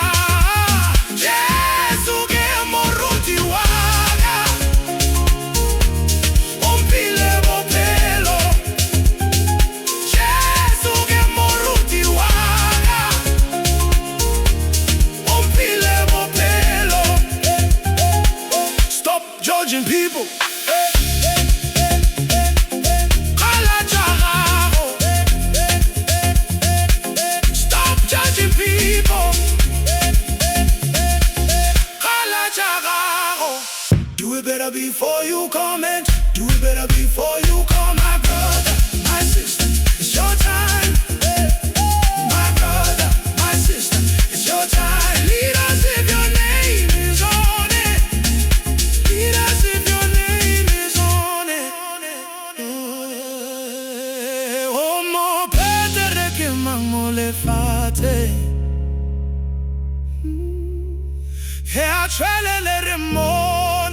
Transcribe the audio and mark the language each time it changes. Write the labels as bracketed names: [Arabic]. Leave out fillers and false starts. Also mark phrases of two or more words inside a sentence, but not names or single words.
[Southern Sotho] Jesu ke moruti wa ka, umphile bophelo. Jesu ke moruti wa ka, umphile bophelo. [English] Stop judging people. Stop judging people. Do it better before you comment. Do it better before you call. My brother, my sister, it's your time. My brother, my sister, it's your time. Lead us if your name is on it. Lead us if your name is on it. [Northern Sotho] Oh, Mopetere Ke Mang mo lefatsheng, tšwelele mmone.